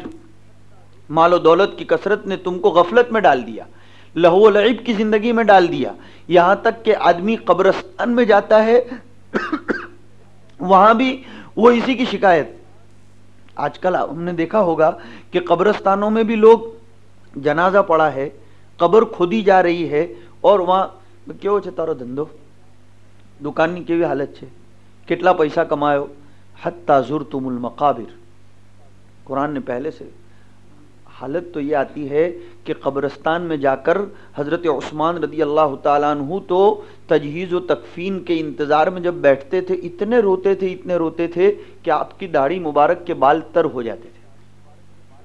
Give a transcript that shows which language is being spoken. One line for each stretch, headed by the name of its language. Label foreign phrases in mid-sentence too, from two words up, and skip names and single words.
Urdu: مال و دولت کی کثرت نے تم کو غفلت میں ڈال دیا، لہو و لعب کی زندگی میں ڈال دیا، یہاں تک کہ آدمی قبرستان میں جاتا ہے وہاں بھی وہ اسی کی شکایت. آج کل ہم نے دیکھا ہوگا کہ قبرستانوں میں بھی لوگ جنازہ پڑا ہے، قبر کھودی جا رہی ہے، اور وہاں کیوں
Gujarati: છે તારો ધંધો, દુકાનની કેવી હાલત છે, કેટલા પૈસા કમાયો,
Arabic: حتی زرتم المقابر.
Urdu: قرآن نے پہلے سے حالت تو یہ آتی ہے کہ قبرستان میں جا کر حضرت عثمان
Arabic: رضی اللہ تعالیٰ عنہ
Urdu: تو تجہیز و تکفین کے انتظار میں جب بیٹھتے تھے اتنے روتے تھے کہ آپ کی داڑھی مبارک کے بال تر ہو جاتے تھے.